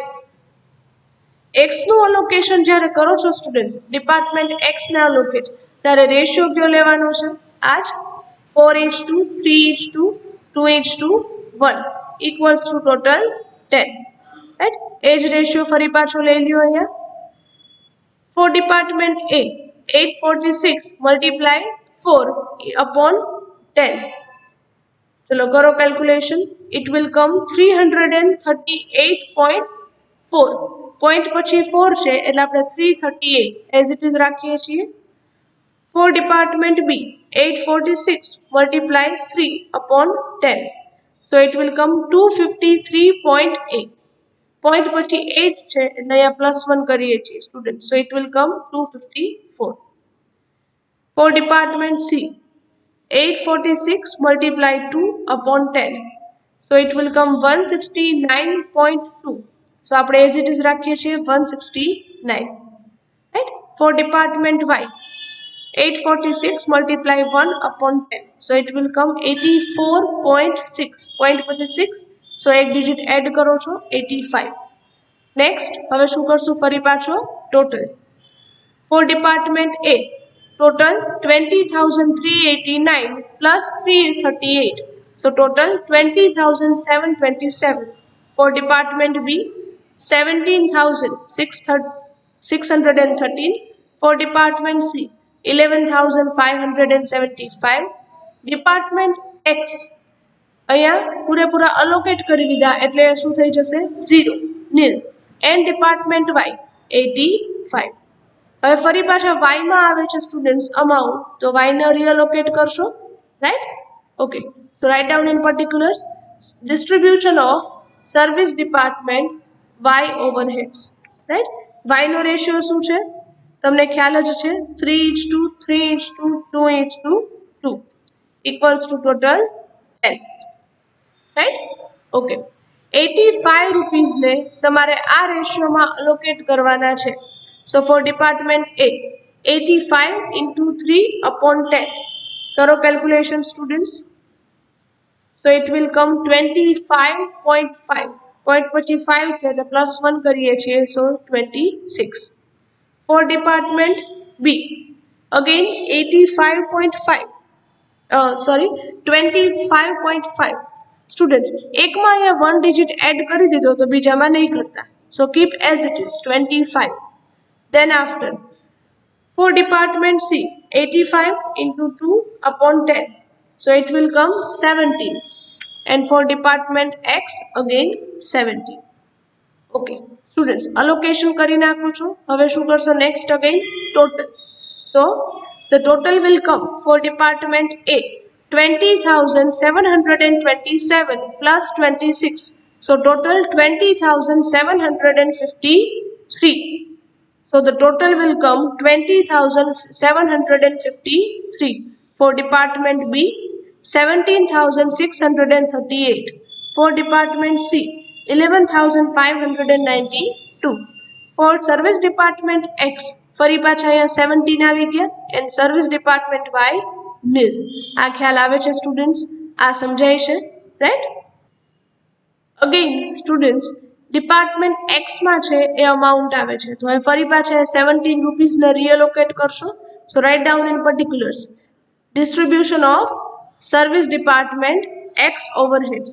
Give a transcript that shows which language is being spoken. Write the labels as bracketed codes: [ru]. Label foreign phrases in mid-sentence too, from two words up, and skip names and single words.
[gu] એક્સનું અલોકેશન જ્યારે કરો છો સ્ટુડન્ટ્સ ડિપાર્ટમેન્ટ એક્સને અલોકેટ ત્યારે રેશિયો કયો લેવાનો છે? આ જ [en] 4:2 3:2 2:1 equals to total 10. Right? [gu] એ જ રેશિયો ફરી પાછો લઈ લ્યો અહીંયા. [en] for department A 846 multiply 4 upon 10. [gu] ચલો કરો [en] calculation. It will come 338.4. [gu] પોઈન્ટ પછી 4 છે એટલે આપણે 338 [en] as it is [gu] રાખીએ છીએ. [en] for department B 846 multiply 3 upon 10, so it will come 253.8. [gu] પોઈન્ટ પછી 8 છે એટલે અહીંયા +1 કરીએ છીએ સ્ટુડન્ટ, [en] so it will come 254. For department C 846 multiply 2 upon 10, so it will come 169.2, so આપણે as it is [gu] રાખીએ છીએ [en] 169. right? For department Y 846 multiply 1 upon 10, so it will come 84.6. [gu] પોઈન્ટ પછી 6, so એક ડિજિટ એડ કરો છો 85. નેક્સ્ટ હવે શું કરશું? ફરી પાછો ટોટલ. [en] for department A total 20,389 plus 338, so total 20,727. For department B 17,613. For department C 11,575. [gu] department X અહીંયા પૂરેપૂરા અલોકેટ કરી દીધા એટલે શું થઈ જશે? [en] 0 nil. And department Y 85. [gu] હવે ફરી પાછા વાયમાં આવે છે સ્ટુડન્ટ્સ અમાઉન્ટ, તો વાયને રીઅલોકેટ કરશો. રાઈટ? [en] Okay, so write down in particulars distribution of service department Y overheads. [gu] રાઈટ? વાયનો રેશિયો શું છે? તમને ખ્યાલ જ છે 3:2 3:2 2:2 [en] equals to total 10. [gu] રાઈટ? ઓકે, 85 રૂપીઝને તમારે આ રેશિયોમાં અલોકેટ કરવાના છે. [en] So for department A 85 into 3 upon 10. કરો calculation students. So it will come 25.5. [gu] પોઈન્ટ પછી 5 છે એટલે +1 કરીએ છીએ, [en] so 26. For department B again 85.5. 25.5. [gu] સ્ટુડન્ટ્સ એકમાં અહીંયા 1 ડિજિટ એડ કરી દીધો તો બીજામાં નહીં કરતા, [en] so keep as it is 25. Then after For department C, 85 into 2 upon 10. So it will come 17. And for department X, again 17. Okay, students, allocation [gu] કરી નાખું છું. હવે શું કરશો? [en] Next again, total. So, the total will come for department A, 20,727 plus 26. So, total 20,753. So the total will come 20,753. For department B, 17,638. For department C, 11,592. For service department X, [gu] ફરી પાછા અહીંયા 17 આવી ગયા [en] and service department Y nil. [gu] આ ખ્યાલ આવે છે સ્ટુડન્ટ્સ? આ સમજાય છે, રાઈટ? અગેન સ્ટુડન્ટ્સ, [en] department X [gu] માં છે એ અમાઉન્ટ આવે છે, તો હવે ફરી પાછા 17 રૂપીસ ને રીઅલોકેટ કરશો. [en] So write down in particulars distribution of service department X overheads.